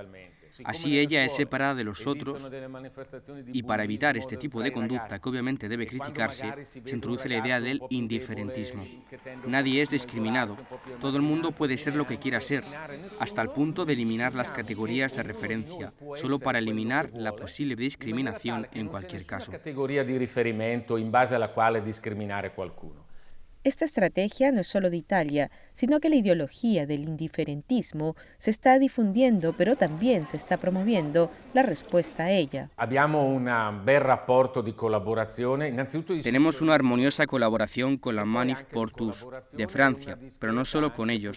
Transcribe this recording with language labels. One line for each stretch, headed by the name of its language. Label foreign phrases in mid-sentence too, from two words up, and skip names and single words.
Spanish: Así ella es separada de los otros y para evitar este tipo de conducta, que obviamente debe criticarse, se introduce la idea del indiferentismo. Nadie es discriminado, todo el mundo puede ser lo que quiera ser, hasta el punto de eliminar las categorías de referencia, solo para eliminar la posible discriminación en cualquier caso.
Italian: Categoría de riferimento in base alla quale discriminare qualcuno.
Spanish: Esta estrategia no es solo de Italia, sino que la ideología del indiferentismo se está difundiendo, pero también se está promoviendo la respuesta a ella. Tenemos una armoniosa colaboración con la Manif pour tous de Francia, pero no solo con ellos.